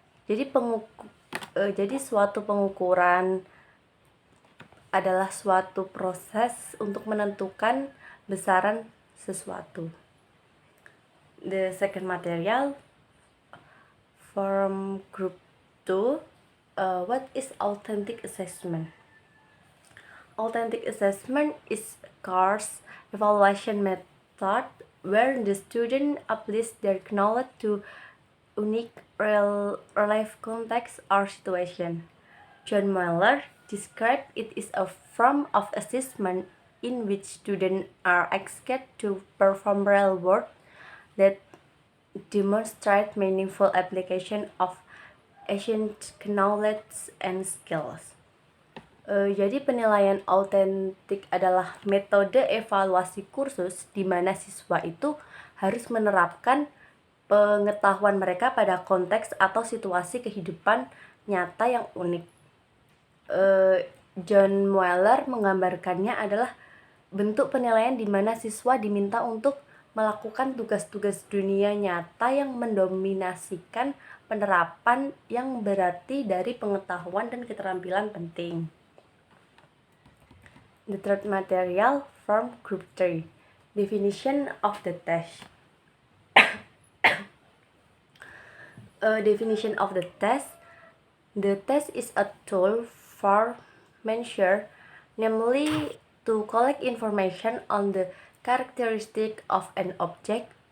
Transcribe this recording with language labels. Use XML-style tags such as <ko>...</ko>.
<id>Jadi suatu pengukuran adalah suatu proses untuk menentukan besaran sesuatu.</id> <en>The second material from group 2, what is authentic assessment? Authentic assessment is a course evaluation method where the student applies their knowledge to unique real life context or situation. John Mueller described it as a form of assessment in which students are asked to perform real work that demonstrate meaningful application of ancient knowledge and skills.</en> <id>Jadi penilaian autentik adalah metode evaluasi kursus di mana siswa itu harus menerapkan pengetahuan mereka pada konteks atau situasi kehidupan nyata yang unik. John Mueller menggambarkannya adalah bentuk penilaian di mana siswa diminta untuk melakukan tugas-tugas dunia nyata yang mendominasikan penerapan yang berarti dari pengetahuan dan keterampilan penting.</id> <en>The third material from group 3, definition of the test. Definition of the test. The test is a tool for measure, namely to collect information on the characteristic of an object.</en>